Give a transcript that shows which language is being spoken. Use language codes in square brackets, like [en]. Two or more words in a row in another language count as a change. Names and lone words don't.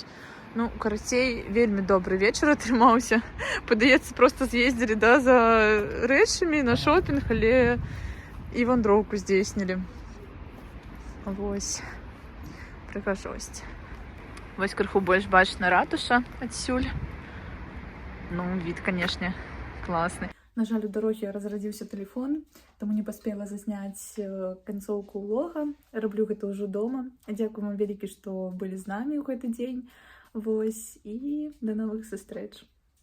[be] Ну, карацей, вельмі добры вечар атрымаўся. Падаецца, проста з'ездзілі, да, за рэчамі на шопінг, але і вандроўку здзейснілі. Вось, прыгажосць. Вось крыху больш бачна ратуша адсюль. [uk] Ну, від, конечно, класний. [be] На жаль, у дорогі разрадзіўся тэлефон, таму не паспела засняць канцоўку влога. Раблю гэта ўжо дома. Дзякую вам вялікі, што былі з намі ў гэты дзень. Вось, і да новых сустрэч.